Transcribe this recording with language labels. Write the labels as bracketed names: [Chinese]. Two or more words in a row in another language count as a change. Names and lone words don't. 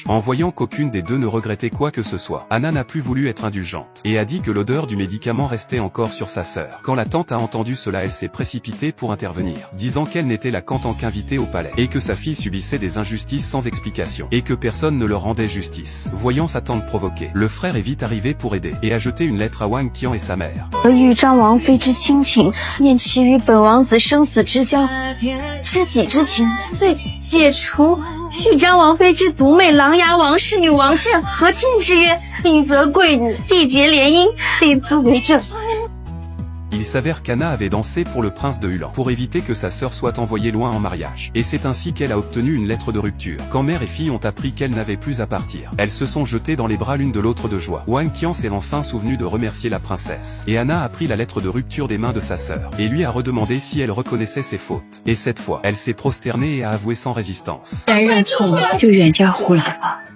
[French] En voyant qu'aucune des deux ne regrettait quoi que ce soit, Anna n'a plus voulu être indulgente, et a dit que l'odeur du médicament restait encore sur sa sœur. Quand la tante a entendu cela, elle s'est précipitée pour intervenir, disant qu'elle n'était là qu'en tant qu'invitée au palais, et que sa fille subissait des injustices sans explication, et que personne ne leur rendait justice. Voyant sa tante provoquée, le frère est vite arrivé pour aider, et a jeté une lettre à Wang Qian et sa mère. [Chinese] 和豫章王妃之亲情，念其与本王子生死之交，知己之情，遂解除豫章王妃之族妹琅琊王氏女王倩和亲之约，并责贵女缔结联姻，立兹为证。 [French] Il s'avère qu'Anna avait dansé pour le prince de Hulan, pour éviter que sa sœur soit envoyée loin en mariage. Et c'est ainsi qu'elle a obtenu une lettre de rupture. Quand mère et fille ont appris qu'elle n'avait plus à partir, elles se sont jetées dans les bras l'une de l'autre de joie. Wang Qian s'est enfin souvenu de remercier la princesse. Et Anna a pris la lettre de rupture des mains de sa sœur, et lui a redemandé si elle reconnaissait ses fautes. Et cette fois, elle s'est prosternée et a avoué sans résistance. [Chinese] 该认错了就远嫁胡来吧。